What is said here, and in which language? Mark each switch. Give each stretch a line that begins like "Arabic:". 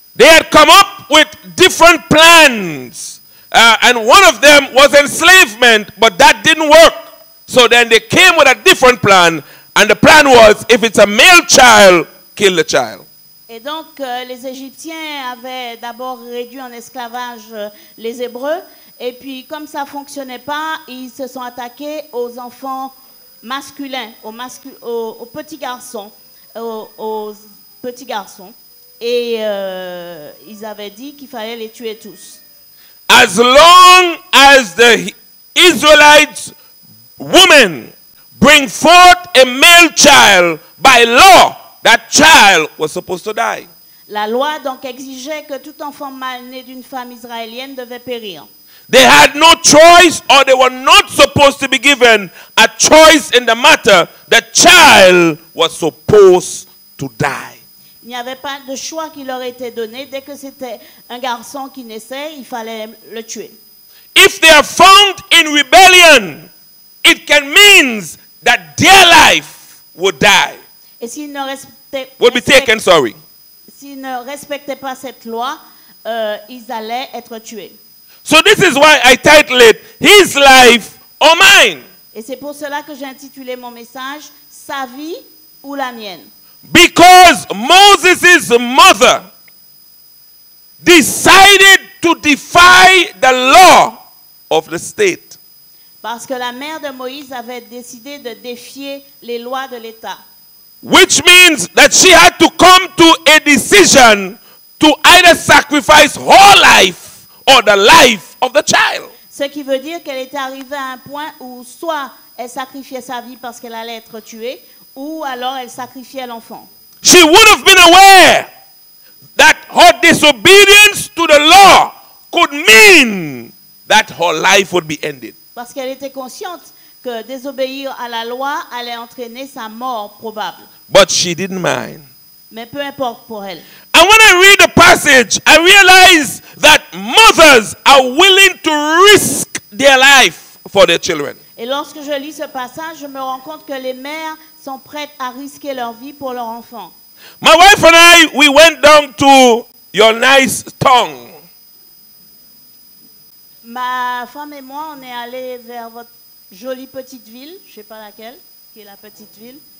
English: They had come up with different plans. And one of them was enslavement, but that didn't work. So then they came with a different plan. And the plan was, if it's a male child, kill the child.
French: Et donc les Égyptiens avaient d'abord réduit en esclavage les Hébreux. Et puis comme ça ne fonctionnait pas, ils se sont attaqués aux enfants masculins, aux petits garçons. Aux petits garçons. Et ils avaient dit qu'il fallait les tuer tous.
English: As long as the Israelites women bring forth a male child, by law, that child was supposed to die.
French: La loi donc exigeait que tout enfant mâle-né d'une femme israélienne devait périr.
English: They had no choice, or they were not supposed to be given a choice in the matter. The child was supposed to die.
French: Il n'y avait pas de choix qui leur était donné. Dès que c'était un garçon qui naissait, il fallait le tuer.
English: If they are found in rebellion, it can mean that their life would die,
French: Et s'ils ne
English: would be taken, sorry.
French: s'ils ne respectaient pas cette loi, ils allaient être tués.
English: So this is why I titled it, His Life or Mine.
French: Et c'est pour cela que j'ai intitulé mon message « Sa vie ou la mienne ».
English: Because Moses' mother decided to defy the law of the state.
French: Parce que la mère de Moïse avait décidé de défier les lois de l'État.
English: Which means that she had to come to a decision to either sacrifice her life or the life of the child.
French: Ce qui veut dire qu'elle était arrivée à un point où soit elle sacrifiait sa vie parce qu'elle allait être tuée, ou alors elle sacrifiait l'enfant.
English: She would have been aware that her disobedience to the law could mean that her life would be ended.
French: Parce qu'elle était consciente que désobéir à la loi allait entraîner sa mort probable.
English: But she didn't mind.
French: Mais peu importe pour elle.
English: And when I read the passage, I realize that mothers are willing to risk their life for their children.
French: Et lorsque je lis ce passage, je me rends compte que les mères sont prêtes à risquer leur vie pour leur enfant.
English: My wife and I, we went down to your nice tongue.
French: Ma femme et moi, on est allés vers votre jolie petite ville, je ne sais pas laquelle, qui est la petite ville.